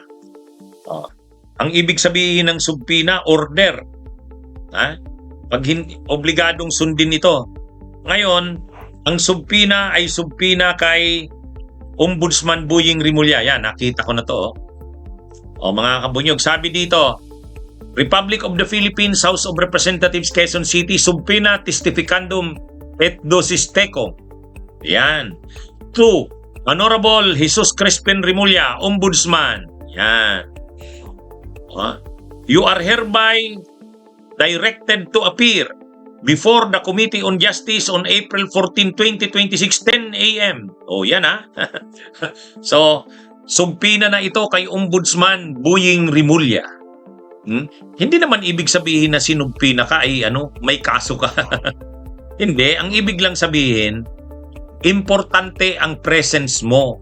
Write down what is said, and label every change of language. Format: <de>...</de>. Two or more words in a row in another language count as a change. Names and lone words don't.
<tl>Ang ibig sabihin ng subpina, order. Pag obligadong sundin ito. Ngayon, ang subpina ay subpina kay Ombudsman Boying Rimulya. Yan, nakita ko na to. Mga kabunyog, sabi dito, Republic of the Philippines, House of Representatives,</tl> <la>Quezon City, subpoena testificandum et dosis tecum.</la> <tl>Yan. 2. Honorable Jesus Crispin Rimulya, Ombudsman. Yan.</tl> <en>You are hereby directed to appear before the Committee on Justice on April 14, 2026, 10 a.m.</en> <tl>Yan So, subpina na ito kay Ombudsman Boying Rimulya. Hindi naman ibig sabihin na sinubpina ka ay may kaso ka. Hindi, ang ibig lang sabihin, importante ang presence mo.</tl>